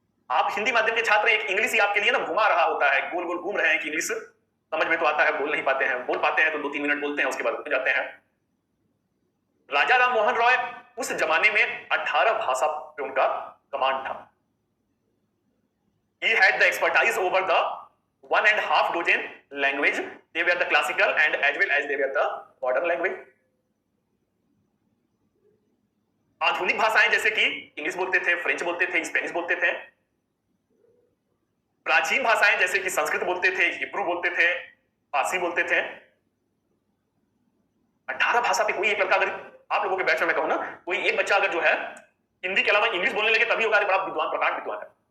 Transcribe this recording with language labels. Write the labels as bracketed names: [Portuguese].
[Hindi] आप हिंदी माध्यम के छात्र, एक इंग्लिश ही आपके लिए ना घुमा रहा होता है, गोल गोल घूम रहे हैं कि इंग्लिश समझ में तो आता है, बोल नहीं पाते हैं, बोल पाते हैं तो 2-3 मिनट बोलते हैं, उसके बाद उठ जाते हैं। राजा राम मोहन रॉय उस जमाने में 18 भाषा पे उनका कमांड था। [English] He had the expertise over the 1.5 dozen language. They were the classical and as well as they were the modern language. [Hindi] आधुनिक भाषाएं जैसे कि इंग्लिश बोलते थे, फ्रेंच बोलते थे, स्पेनिश बोलते थे। प्राचीन भाषाएं जैसे कि संस्कृत बोलते थे, हिब्रू बोलते थे, फारसी बोलते थे। 18 भाषा पे कोई एक लड़का, अगर आप लोगों के बैच में मैं कहूं ना, कोई एक बच्चा अगर जो है हिंदी के अलावा इंग्लिश बोलने लगे तभी होगा बड़ा विद्वान, प्रकांड विद्वान है।